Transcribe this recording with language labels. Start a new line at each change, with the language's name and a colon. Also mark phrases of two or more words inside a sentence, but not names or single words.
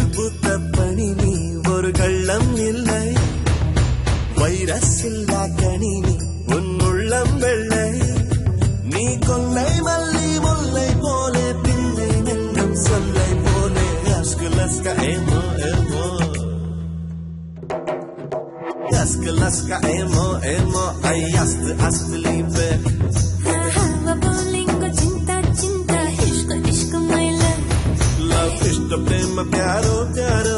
Tamil: பூத்த பனி நீ ஒரு கள்ளம் இல்லை வைரஸ் இல்லா கனி நீ உன் உள்ளம் வெள்ளை நீ கொல்லை மல்லி முல்லை போலே பிள்ளை நெஞ்சம் சொல்லை போலே அஸ்கு லஸ்க ஏமோ ஏமோ laska emo emo ay ast liebe ahava bolingo
Indonesian: cinta cinta ishq
English: my love love is the prema
Hindi: pyaro pyaro